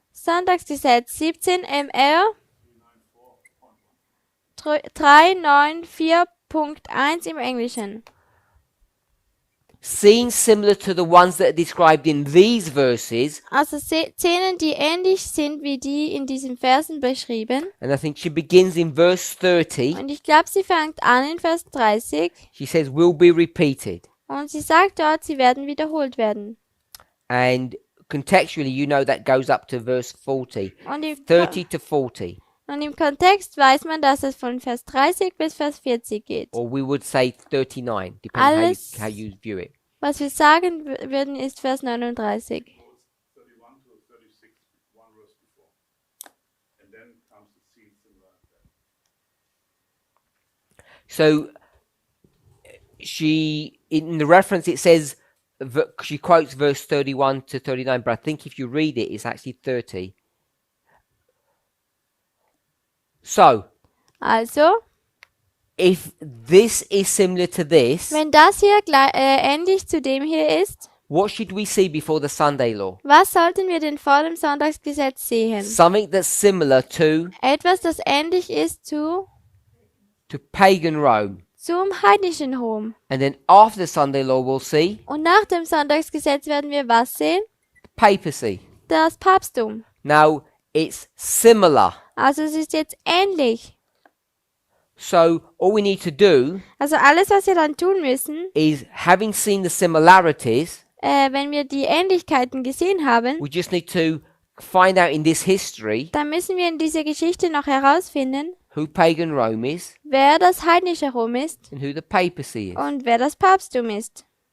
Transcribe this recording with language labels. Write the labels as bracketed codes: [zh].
[de] Sonntagsgesetz 17 MR 394.1 im Englischen. [en] Scenes similar to the ones that are described in these verses, [de] Also Szenen, die ähnlich sind wie die in diesen Versen beschrieben. [en] and I think she begins in verse 30. [de] Und ich glaube, sie fängt an in Vers 30 [en] She says, will be repeated. [de] und sie sagt dort, sie werden wiederholt werden. [en] And contextually, you know that goes up to verse 40. [de] Und [en] 30 to 40. [de] und im Kontext weiß man, dass es von Vers 30 bis Vers 40 geht. [en] Or we would say 39, depending [de] Alles- [en] how you view it. [de] Was wir sagen würden, ist Vers 39. [en] 31 to 36, one verse before. And then comes the scene similar to that. So she, in the reference, it says, she quotes verse 31 to 39, but I think if you read it, it's actually 30. So, [de] Also, [en] if this is similar to this, [de] wenn das hier ähnlich zu dem hier ist, [en] what should we see before the Sunday law? [de] was sollten wir denn vor dem Sonntagsgesetz sehen? [en] Something that's similar to [de] Etwas, das ähnlich ist zu [en] pagan Rome. [de] zum heidnischen Rom. [en] And then after the Sunday law, we'll see [de] Und nach dem Sonntagsgesetz werden wir was sehen? [en] papacy. [de] Das Papsttum. [en] Now, it's similar. [de] Also es ist jetzt ähnlich. [en] So, all we need to do [de] Also alles, was wir dann tun müssen, [en] is, having seen the similarities, [de] wenn wir die Ähnlichkeiten gesehen haben, [en] we just need to find out in this history [de] dann müssen wir in dieser Geschichte noch herausfinden, [en] who pagan Rome is [de] wer das heidnische Rom ist [en] and who the papacy is. [de] und wer das Papsttum ist.